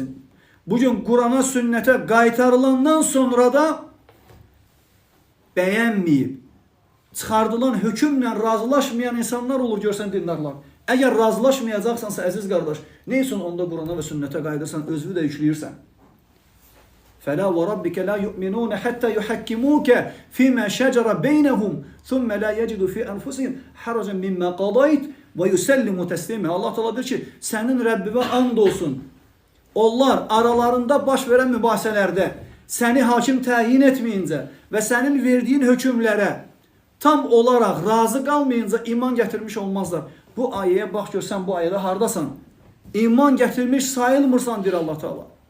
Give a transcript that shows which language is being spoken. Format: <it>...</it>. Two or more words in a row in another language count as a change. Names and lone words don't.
<az>Bugün Qurana, sünnətə qaytarılandan sonra da bəyənməyib, çıxardılan hökmlə razılaşmayan insanlar olur, görsən dindarlar. Əgər razılaşmayacaqsansa, əziz qardaş, nə üçün onda Qurana və sünnətə qayıdırsan, özünü də yükləyirsən?</az> <ar>فَلَا وَرَبِّكَ لَا يُؤْمِنُونَ حَتَّى يُحَكِّمُوكَ فِي مَا شَجَرَ بَيْنَهُمْ ثُمَّ لَا يَجِدُوا فِي أَنفُسِهِمْ حَرَجًا مِمَّا قَضَيْتَ وَيُسَلِّمُوا تَسْلِيمًا.</ar> <az>Allah Teala deyir ki, sənin Rəbbinə and olsun. Onlar aralarında baş verən mübahisələrdə səni hakim təyin etməyincə və sənin verdiyin hökmlərə tam olaraq razı qalmayınca iman gətirmiş olmazlar. Bu ayəyə bax, görsən bu ayədə hardasan? İman gətirmiş sayılmırsan, deyir Allah Teala.</az>